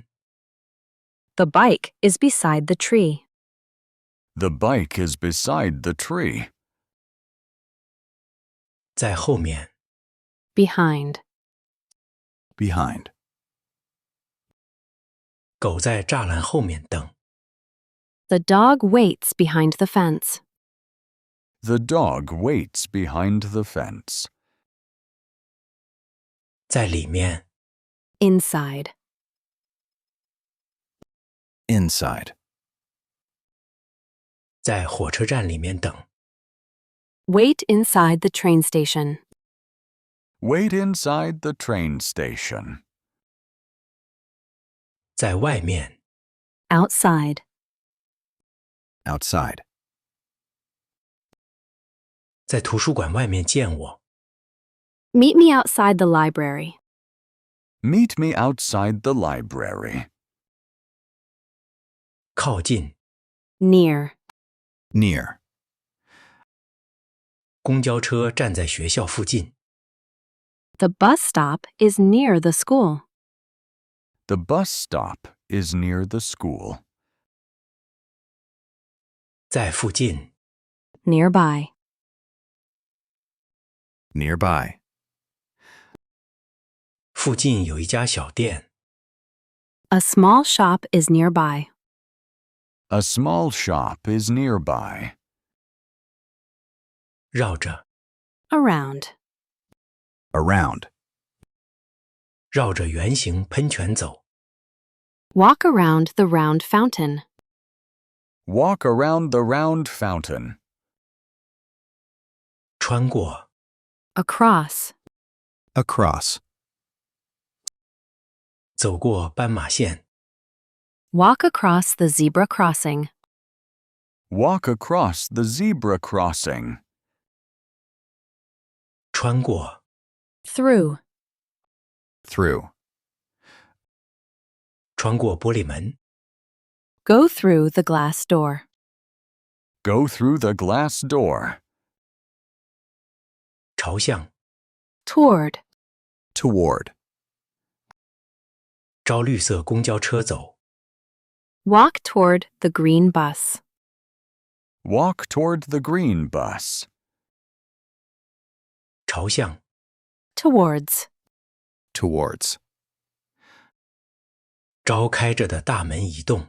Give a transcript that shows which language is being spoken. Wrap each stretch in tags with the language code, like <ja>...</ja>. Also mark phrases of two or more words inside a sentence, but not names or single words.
<en>The bike is beside the tree. The bike is beside the tree.</en> <zh>在後面，</zh> <en>Behind. Behind.</en> <zh>狗在栅欄後面等，</zh> <en>The dog waits behind the fence. The dog waits behind the fence.</en> <zh>在裡面，</zh> <en>Inside. Inside.</en> <zh>在火車站裡面等，</zh> <en>Wait inside the train station. Wait inside the train station.</en> <zh>在外面，</zh> <en>Outside. Outside.</en> <zh>在圖書館外面見我，</zh> <en>Meet me outside the library. Meet me outside the library.</en> <zh>靠近，</zh> <en>Near. Near.</en> <zh>公交車站在學校附近，</zh> <en>The bus stop is near the school. The bus stop is near the school.</en> <zh>在附近，</zh> <en>Nearby. Nearby.</en> <zh>附近有一家小店，</zh> <en>A small shop is nearby. A small shop is nearby.</en> <zh>繞着，</zh> <en>Around. Around.</en> <zh>繞着圓形噴泉走，</zh> <en>Walk around the round fountain. Walk around the round fountain.</en> <zh>穿過，</zh> <en>Across. Across.</en> <zh>走過斑馬線，</zh> <en>Walk across the zebra crossing. Walk across the zebra crossing.</en> <zh>穿過，</zh> <en>Through. Through.</en> <zh>穿過玻璃門，</zh> <en>Go through the glass door. Go through the glass door.</en> <zh>朝向，</zh> <en>Toward. Toward.</en> <zh>朝綠色公交車走，</zh> <en>Walk toward the green bus. Walk toward the green bus.</en> <zh>朝向，</zh> <en>Towards. Towards.</en> <zh>朝開着的大門移動。</zh>